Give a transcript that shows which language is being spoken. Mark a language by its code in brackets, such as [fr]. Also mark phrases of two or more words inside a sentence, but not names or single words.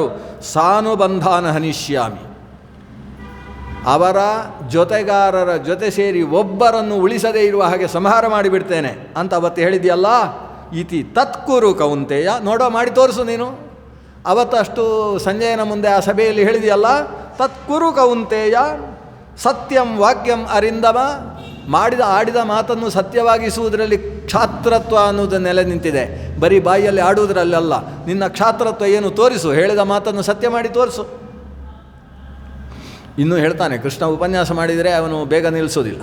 [sa] ಸಾನುಬಂಧಾನ ಹನಿಷ್ಯಾಮಿ, [kn] ಅವರ ಜೊತೆಗಾರರ ಜೊತೆ ಸೇರಿ ಒಬ್ಬರನ್ನು ಉಳಿಸದೇ ಇರುವ ಹಾಗೆ ಸಂಹಾರ ಮಾಡಿಬಿಡ್ತೇನೆ ಅಂತ ಅವತ್ತು ಹೇಳಿದೆಯಲ್ಲ. [sa] ಇತಿ ತತ್ಕುರು ಕೌಂತೆಯ, [kn] ನೋಡೋ ಮಾಡಿ ತೋರಿಸು ನೀನು. ಅವತ್ತಷ್ಟು ಸಂಜಯನ ಮುಂದೆ ಆ ಸಭೆಯಲ್ಲಿ ಹೇಳಿದೆಯಲ್ಲ, [sa] ತತ್ಕುರು ಕೌಂತೆಯ ಸತ್ಯಂ ವಾಕ್ಯಂ ಅರಿಂದಮ. [kn] ಆಡಿದ ಮಾತನ್ನು ಸತ್ಯವಾಗಿಸುವುದರಲ್ಲಿ ಕ್ಷಾತ್ರತ್ವ ಅನ್ನೋದು ನೆಲೆ ನಿಂತಿದೆ. ಬರೀ ಬಾಯಿಯಲ್ಲಿ ಆಡುವುದರಲ್ಲ, ನಿನ್ನ ಕ್ಷಾತ್ರತ್ವ ಏನು ತೋರಿಸು, ಹೇಳಿದ ಮಾತನ್ನು ಸತ್ಯ ಮಾಡಿ ತೋರಿಸು. ಇನ್ನೂ ಹೇಳ್ತಾನೆ ಕೃಷ್ಣ, ಉಪನ್ಯಾಸ ಮಾಡಿದರೆ ಅವನು ಬೇಗ ನಿಲ್ಲಿಸೋದಿಲ್ಲ.